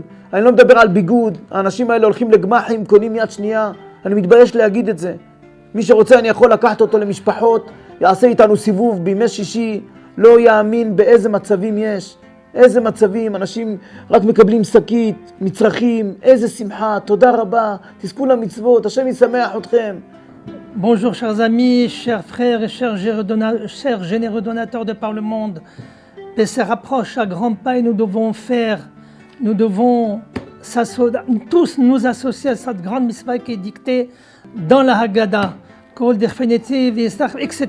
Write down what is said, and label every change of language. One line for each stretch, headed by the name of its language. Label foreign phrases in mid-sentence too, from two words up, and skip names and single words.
Hebrew: אני לא מדבר על ביגוד, האנשים האלה הולכים לגמחים, קונים יד שנייה, אני מתבייש להגיד את זה. מי שרוצה אני יכול לקחת אותו למשפחות, יעשה איתנו סיבוב בימי שישי, לא יאמין באיזה מצבים יש. איזה מצבים, אנשים רק מקבלים שקית, מצרכים, איזה שמחה, תודה רבה, תזכו למצוות, השם ישמח אתכם.
French: Bonjour chers amis, chers frères et chers généreux donateurs de par le monde. Pessah rapproche à grands pas et nous devons tous nous associer à cette grande mitzvah qui est dictée dans la Haggadah, etc.